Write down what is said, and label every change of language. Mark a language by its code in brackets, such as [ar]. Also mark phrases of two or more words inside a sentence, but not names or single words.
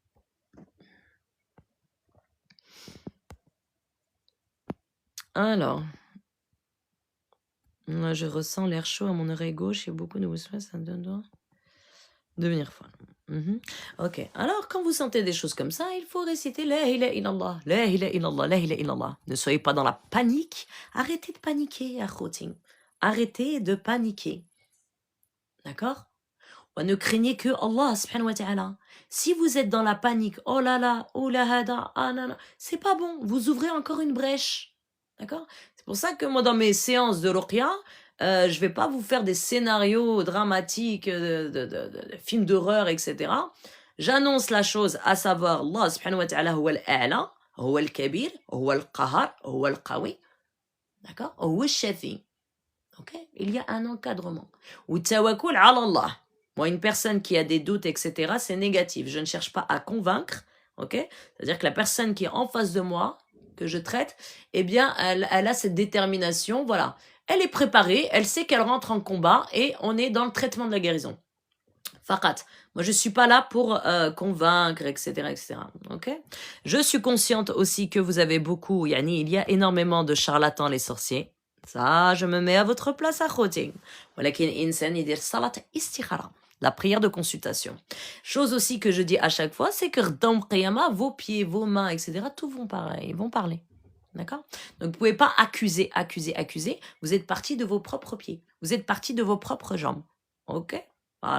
[fr] Alors, moi, je ressens l'air chaud à mon oreille gauche et beaucoup de mouvements, ça me donne. Devenir folle. Ok. Alors, quand vous sentez des choses comme ça, il faut réciter [ar] لا إله إلا الله, لا إله إلا الله, لا إله إلا الله. [fr] Ne soyez pas dans la panique. Arrêtez de paniquer, akhoting. Arrêtez de paniquer. D'accord? Ne craignez que [ar] الله سبحانه وتعالى. [fr] Si vous êtes dans la panique, oh là, oh la hada, ah non, c'est pas bon. Vous ouvrez encore une brèche. D'accord? C'est pour ça que moi, dans mes séances de ruqya, je vais pas vous faire des scénarios dramatiques, de films d'horreur, etc. J'annonce la chose, à savoir, [ar] الله سبحانه وتعالى، هو الأعلى، هو الكبير، هو القهار، هو القوي. [fr] D'accord? [ar] هو الشافي. [fr] Ok? Il y a un encadrement. Ou [ar] توكل على الله. [fr] Moi, une personne qui a des doutes, etc., c'est négatif. Je ne cherche pas à convaincre, ok? C'est-à-dire que la personne qui est en face de moi, que je traite, eh bien, elle a cette détermination, voilà. Elle est préparée, elle sait qu'elle rentre en combat et on est dans le traitement de la guérison. Faqat. Moi, je ne suis pas là pour convaincre, etc., etc., ok? Je suis consciente aussi que vous avez beaucoup, yani, il y a énormément de charlatans, les sorciers. Ça, je me mets à votre place à khoting. [ar] ولكن إنسان يدير صلاة استخارة. [fr] La prière de consultation. Chose aussi que je dis à chaque fois, c'est que dans Qiyama, vos pieds, vos mains, etc., tout vont parler. D'accord? Donc, vous ne pouvez pas accuser. Vous êtes parti de vos propres pieds. Vous êtes parti de vos propres jambes. Ok? Voilà.